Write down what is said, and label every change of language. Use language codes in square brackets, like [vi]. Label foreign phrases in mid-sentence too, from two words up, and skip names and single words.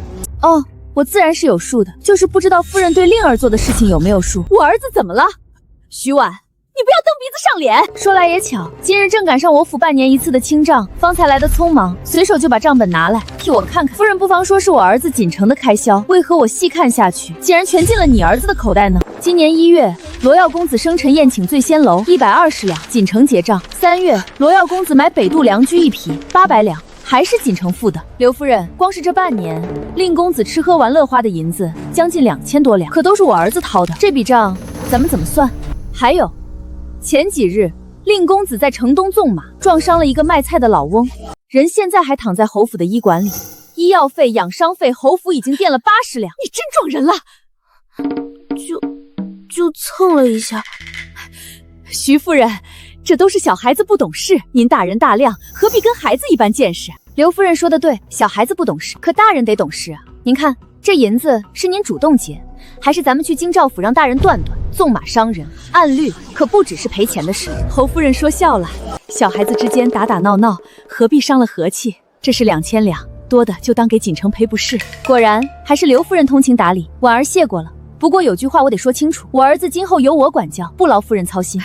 [zh] 哦，我自然是有數的，就是不知道夫人对令兒做的事情有沒有數。我兒子怎麼了？徐婉，你不要蹬鼻子上臉。說來也巧，今日正趕上我府半年一次的清賬，方才來得匆忙，隨手就把賬本拿来替我看看。夫人不妨說是我兒子锦城的開銷，為何我細看下去，竟然全進了你兒子的口袋呢？今年1月，羅耀公子生辰宴請醉仙樓120兩，錦城結賬。3月，羅耀公子買北渡良居1匹800兩。還是錦城付的。劉夫人，光是這半年，令公子吃喝玩樂花的銀子將近2000多兩，可都是我兒子掏的。這筆賬咱們怎麼算？還有，前幾日令公子在城東縱馬撞傷了一個賣菜的老翁，人現在還躺在侯府的醫館裡，醫藥費、養傷費，侯府已經墊了80兩。你真撞人了！就蹭了一下。徐夫人，這都是小孩子不懂事，您大人大量，何必跟孩子一般見識？劉夫人說的對，小孩子不懂事，可大人得懂事啊。您看，這銀子是您主動結，還是咱們去京兆府讓大人斷斷？縱馬傷人，按律可不只是賠錢的事。侯夫人說笑了，小孩子之間打打鬧鬧，何必傷了和氣？這是2000兩，多的就當給錦城賠不是。果然還是劉夫人通情達理，婉兒謝過了。不過有句話我得說清楚，我兒子今後由我管教，不勞夫人操心。